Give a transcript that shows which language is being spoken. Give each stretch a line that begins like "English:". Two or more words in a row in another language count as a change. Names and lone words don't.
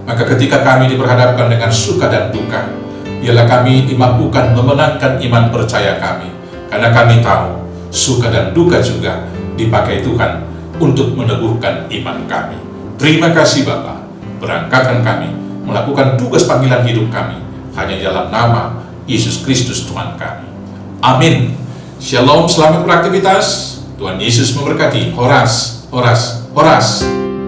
Indonesian: Maka ketika kami diperhadapkan dengan suka dan duka, biarlah kami dimampukan memenangkan iman percaya kami, karena kami tahu suka dan duka juga dipakai Tuhan untuk meneguhkan iman kami. Terima kasih Bapa, berangkatkan kami melakukan tugas panggilan hidup kami hanya dalam nama Yesus Kristus Tuhan kami. Amin. Shalom, selamat beraktivitas. Tuhan Yesus memberkati.
Batak Simalungun: Horas, horas, horas.